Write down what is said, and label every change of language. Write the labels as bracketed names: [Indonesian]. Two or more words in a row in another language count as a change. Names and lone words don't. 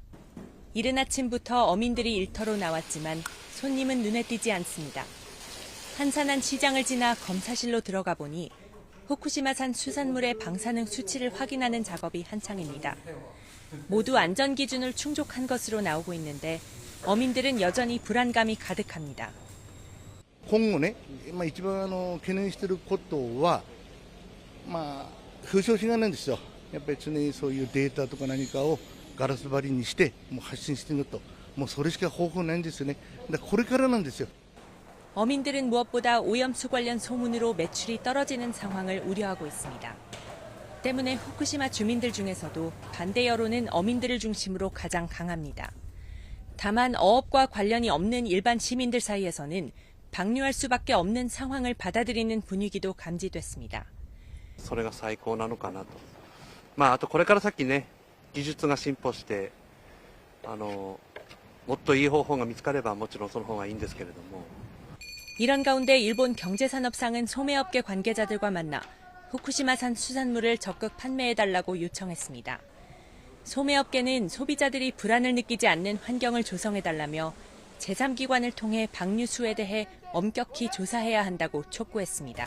[Korean] 이른 아침부터 어민들이 일터로 나왔지만 손님은 눈에 띄지 않습니다. 한산한 시장을 지나 검사실로 들어가 보니 후쿠시마산 수산물의 방사능 수치를 확인하는 작업이 한창입니다. 모두 안전 기준을 충족한 것으로 나오고 있는데 어민들은 여전히 불안감이 가득합니다. [Japanese] 今後ね、一番懸念していることは、風評被害なんですよ。やっぱり常にそういうデータとか何かをガラス張りにしてもう発信していると、もうそれしか方法ないんですよね。だからこれからなんですよ。 [Korean] 어민들은 무엇보다 오염수 관련 소문으로 매출이 떨어지는 상황을 우려하고 있습니다. 때문에 후쿠시마 주민들 중에서도 반대 여론은 어민들을 중심으로 가장 강합니다. 다만 어업과 관련이 없는 일반 시민들 사이에서는 방류할 수밖에 없는 상황을 받아들이는 분위기도 감지됐습니다. [Japanese] それが最高なのかなと。あとこれから先ね、技術が進歩して、もっといい方法が見つかればもちろんその方がいいんですけれども。 [Korean] 이런 가운데 일본 경제산업상은 소매업계 관계자들과 만나 후쿠시마산 수산물을 적극 판매해달라고 요청했습니다. 소매업계는 소비자들이 불안을 느끼지 않는 환경을 조성해달라며 제3기관을 통해 방류 수에 대해 엄격히 조사해야 한다고 촉구했습니다.